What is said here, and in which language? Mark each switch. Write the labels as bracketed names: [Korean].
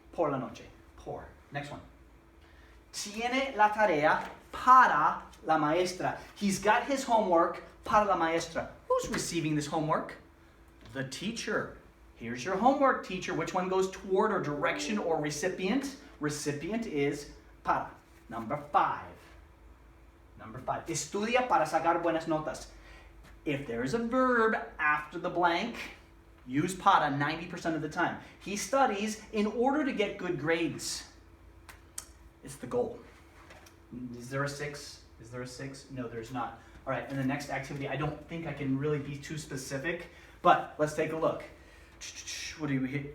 [Spanish] Por la noche. Por. [English] Next one. [Spanish] Tiene la tarea para la maestra. [English] He's got his homework [Spanish] para la maestra. [English] Who's receiving this homework? The teacher. Here's your homework, teacher. Which one goes toward or direction or recipient? Recipient is para. Number 5. Number 5. [Spanish] Estudia para sacar buenas notas. [English] If there is a verb after the blank, use para 90% of the time. He studies in order to get good grades. It's the goal. Is there a 6? Is there a 6? No, there's not. All right, and the next activity, I don't think I can really be too specific, but let's take a look. What do we hit?